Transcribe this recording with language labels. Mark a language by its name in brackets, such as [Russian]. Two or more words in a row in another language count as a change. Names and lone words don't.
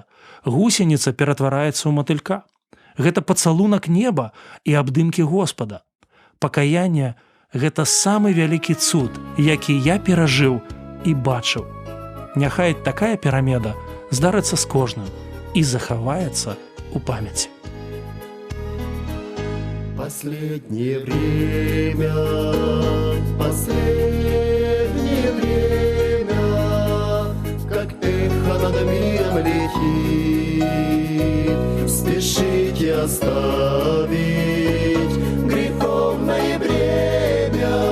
[Belarusian] Гусеніца ператвараецца ў матылька. Гэта пацалунак неба і абдымкі Господа. Пакаянне – гэта самы вялікі цуд, які я перажыў і бачыў. Няхай такая перамена здарыцца з кожным і захаваецца ў памяці. [Russian] Последнее время, как эхо над миром летит, спешите оставить греховное бремя.